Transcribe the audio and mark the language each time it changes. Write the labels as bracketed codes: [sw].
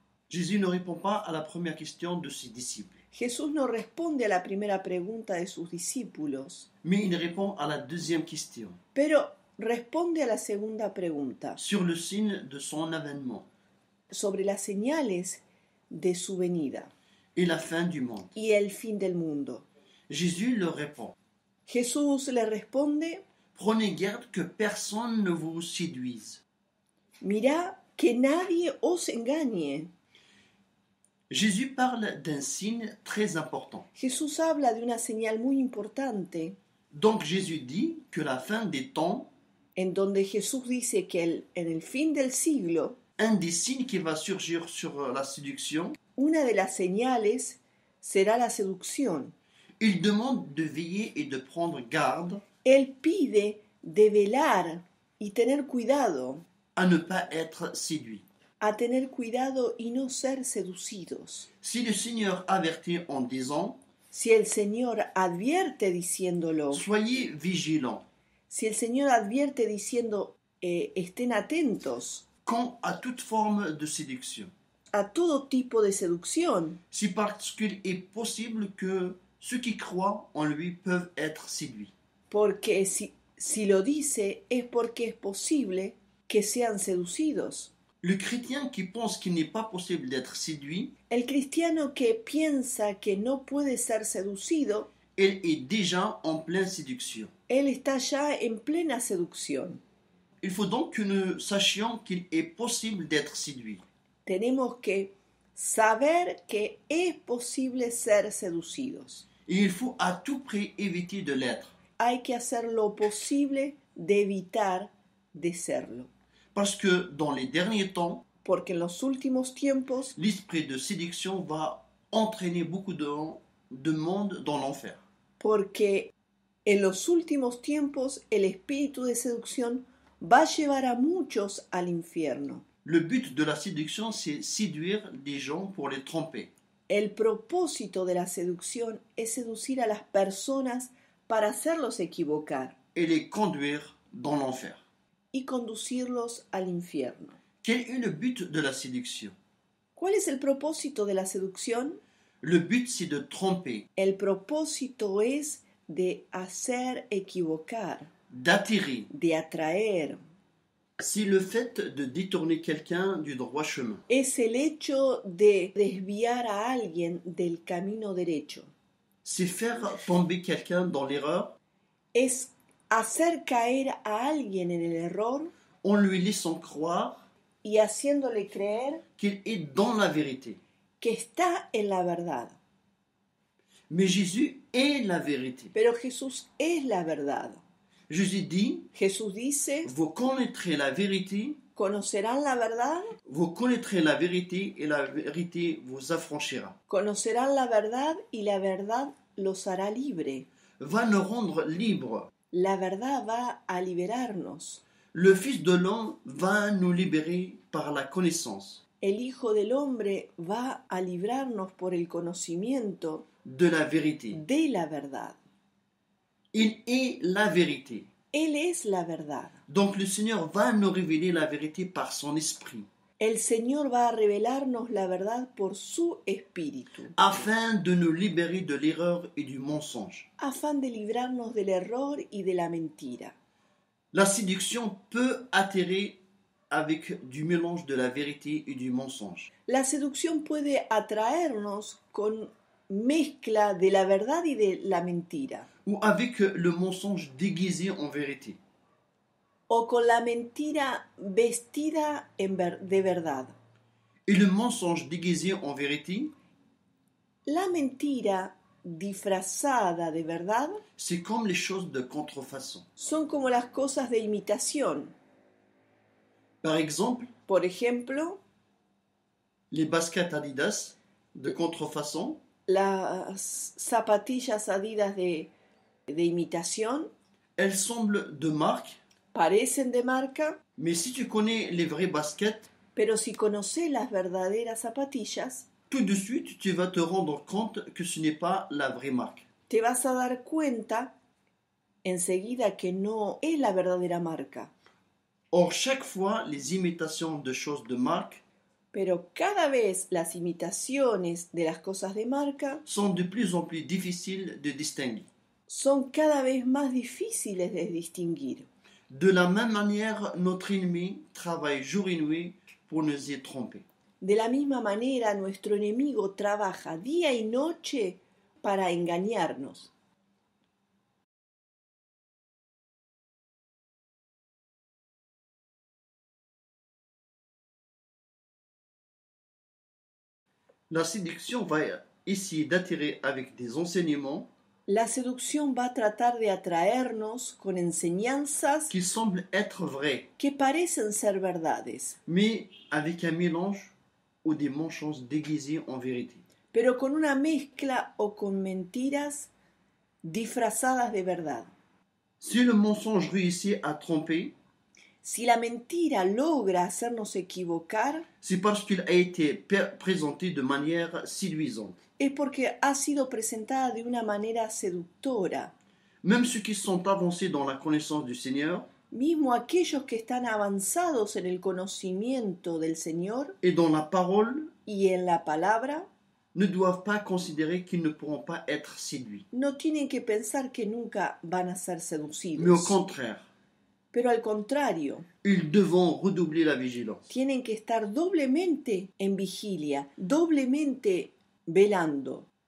[fr] Jésus ne répond pas à la première question de ses disciples. [es] Jesús no responde a la primera pregunta de sus discípulos, [fr] Mais il répond à la deuxième question, [es] pero responde a la segunda pregunta [fr] sur le signe de son avènement [es] sobre las señales de su venida [fr] et la fin du monde. [es] y el fin del mundo. [fr] Jésus leur répond, [es] Jesús le responde, [fr] prenez garde que personne ne vous séduise. [es] mirá que nadie os engañe. [fr] Jésus parle d'un signe très important. [es] Jesús habla de una señal muy importante, [fr] Donc Jésus dit que la fin des temps, [es] en donde Jesús dice que en el fin del siglo, [fr] un des signes qui va surgir sur la séduction, [es] una de las señales será la seducción. [fr] il demande de veiller et de prendre garde [es] Él pide de velar y tener cuidado, [fr] à ne pas être séduit. [es] a tener cuidado y no ser seducidos. [fr] Si le Seigneur avertit en disant [es] Si el Señor advierte diciéndolo, [fr] soyez vigilants [es] si el Señor advierte diciendo estén atentos [fr] quant à toute forme de séduction, [es] a todo tipo de seducción, [fr] c'est parce qu'il est possible que ceux qui croient en lui peuvent être séduits. [es] Porque si lo dice es porque es posible que sean seducidos. [fr] Le chrétien qui pense qu'il n'est pas possible d'être séduit, [es] El cristiano que piensa que no puede ser seducido, [fr] il est déjà en pleine séduction. [es] él está ya en plena seducción. [fr] Il faut donc que nous sachions qu'il est possible d'être séduit. [es] Tenemos que saber que es posible ser seducidos. [fr] Et il faut à tout prix éviter de l'être. [es] Hay que hacer lo posible de evitar de serlo. [fr] Parce que dans les derniers temps, [es] Porque en los últimos tiempos [fr] l'esprit de séduction va entraîner beaucoup de monde dans l'enfer. [es] porque en los últimos tiempos el espíritu de seducción va a llevar a muchos al infierno. [fr] Le but de la séduction, c'est séduire des gens pour les tromper. [es] El propósito de la seducción es seducir a las personas para hacerlos equivocar [fr] Et les conduire dans l'enfer. [es] y conducirlos al infierno. [fr] Quel est le but de la séduction? [es] ¿Cuál es el propósito de la seducción? [fr] Le but, c'est de tromper, [es] El propósito es de hacer equivocar, [fr] d'attirer. [es] de atraer. [fr] C'est le fait de détourner quelqu'un du droit chemin. [es] Es el hecho de desviar a alguien del camino derecho. [fr] C'est faire tomber quelqu'un dans l'erreur [es] Es hacer caer a alguien en el error [fr] en lui laissant croire [es] y haciéndole creer [fr] qu'il est dans la vérité. [es] que está en la verdad. [fr] Mais Jésus est la vérité. [es] Pero Jesús es la verdad. [fr] Jésus dit, [es] Jesús dice, [fr] vous connaîtrez la vérité, [es] conocerán la verdad, [fr] vous connaîtrez la vérité et la vérité vous affranchira. [es] conocerán la verdad y la verdad los hará libre. [fr] Va nous rendre libres. [es] La verdad va a liberarnos. [fr] Le Fils de l'homme va nous libérer par la connaissance [es] El Hijo del Hombre va a librarnos por el conocimiento [fr] de la vérité. [es] de la verdad. [fr] Il est la vérité. [es] Él es la verdad. [fr] Donc le Seigneur va nous révéler la vérité par son esprit, [es] El Señor va a revelarnos la verdad por su Espíritu, [fr] afin de nous libérer de l'erreur et du mensonge. [es] afán de librarnos del error y de la mentira. [fr] La séduction peut atterrir avec du mélange de la vérité et du mensonge. [es] La seducción puede atraernos con mezcla de la verdad y de la mentira, [fr] Ou avec le mensonge déguisé en vérité. [es] o con la mentira vestida de verdad. [fr] Et le mensonge déguisé en vérité, [es] La mentira disfrazada de verdad [fr] c'est comme les choses de contrefaçon. [es] son como las cosas de imitación. [fr] Par exemple, [es] Por ejemplo, [fr] les baskets Adidas de contrefaçon, [es] las zapatillas Adidas de imitación [fr] elles semblent de marque, [es] parecen de marca, [fr] mais si tu connais les vraies baskets, [es] pero si conoces las verdaderas zapatillas, [fr] tout de suite tu vas te rendre compte que ce n'est pas la vraie marque. [es] te vas a dar cuenta enseguida que no es la verdadera marca. [fr] Or, chaque fois, les imitations de choses de marque [es] Pero cada vez las imitaciones de las cosas de marca [fr] sont de plus en plus difficiles de distinguer. [es] son cada vez más difíciles de distinguir. [fr] De la même manière, notre ennemi travaille jour et nuit pour nous y tromper. [es] De la misma manera, nuestro enemigo trabaja día y noche para engañarnos. [fr] La séduction va essayer d'attirer avec des enseignements [es] La seducción va a tratar de atraernos con enseñanzas [fr] qui semblent être vrais, [es] que parecen ser verdades, [fr] mais avec un mélange ou des mensonges déguisés en vérité. [es] pero con una mezcla o con mentiras disfrazadas de verdad. [fr] Si le mensonge réussit à tromper, [es] Si la mentira logra hacernos equivocar, [fr] c'est parce qu'il a été présenté de manière séduisante. [es] es porque ha sido presentada de una manera seductora. [fr] Même ceux qui sont avancés dans la connaissance du Seigneur [es] Mismo aquellos que están avanzados en el conocimiento del Señor [fr] et dans la parole [es] y en la palabra, [fr] ne doivent pas considérer qu'ils ne pourront pas être séduits. [es] no tienen que pensar que nunca van a ser [fr] Mais au [es] seducidos, [fr] contraire, [es] pero al contrario, [fr] ils devront redoubler la vigilance. [es] tienen que estar doblemente en vigilia, doblemente velando.